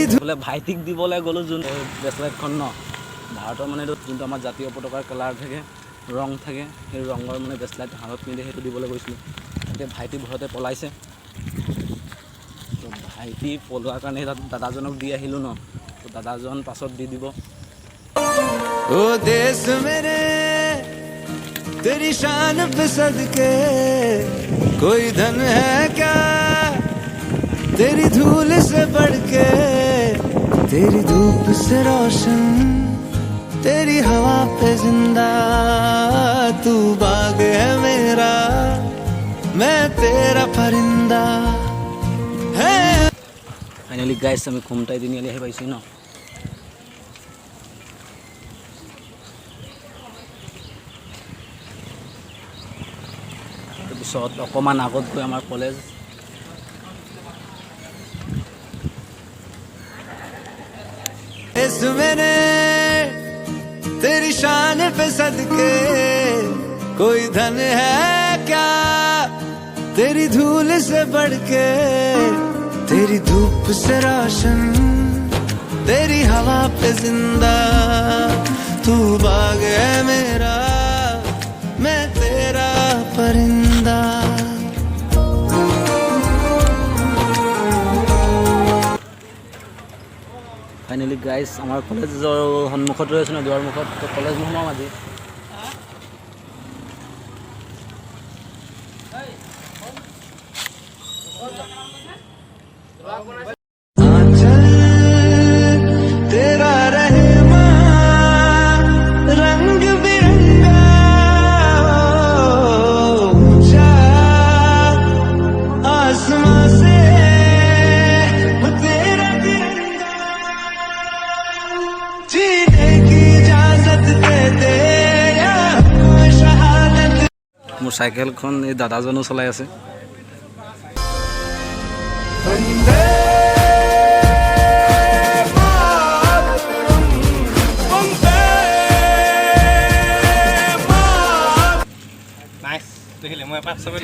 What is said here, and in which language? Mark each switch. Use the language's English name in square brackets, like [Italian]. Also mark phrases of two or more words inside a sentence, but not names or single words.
[Assamese] বোলে ভাইটিক দিবলৈ গ'লোঁ যোন ব্ৰেচলেটখন ন ভাৰতৰ মানে এইটো যোনটো আমাৰ জাতীয় পতাকাৰ কালাৰ থাকে ৰং থাকে সেই ৰঙৰ মানে ব্ৰেচলেট হাতত পিন্ধি সেইটো দিবলৈ গৈছিলোঁ এতিয়া ভাইটি ভয়তে পলাইছে তো ভাইটি পলোৱাৰ কাৰণে দাদাজনক দি আহিলোঁ ন তো দাদাজন পাছত দি দিব [Hindi] ओ देश मेरे तेरी शान पे सदके कोई धन है क्या तेरी धूल से बढ़ के तेरी धूप से रोशन तेरी हवा पे जिंदा तू बाग है मेरा मैं तेरा परिंदा है [English] finally guys [Assamese] আমি খুমটাই তিনিআলি আহি পাইছোঁ ন তাৰপিছত অকণমান আগত গৈ আমাৰ কলেজ [Hindi] मेरे तेरी शान पे सदके कोई धन है क्या तेरी धूल से बढ़ के तेरी धूप से रोशन तेरी हवा पे जिंदा तू बाग है मेरा जिंदा। [English] finally guys [Assamese] আমাৰ কলেজৰ সন্মুখত ৰৈ আছোঁ ন, দুৱাৰ মুখত। তো কলেজ নোসোমাম আজি। [Hindi] आंचल तेरा रहमा रंग बिरंगा ऊंचा आसमां से वो तेरा तिरंगा जीने की इजाजत दे दे या शहादत। [Assamese] মোৰ চাইকেলখন এই দাদাজনো চলাই আছে। [Hindi] वंदे [Assamese] নাইস দেখিলে মই এপাক চবে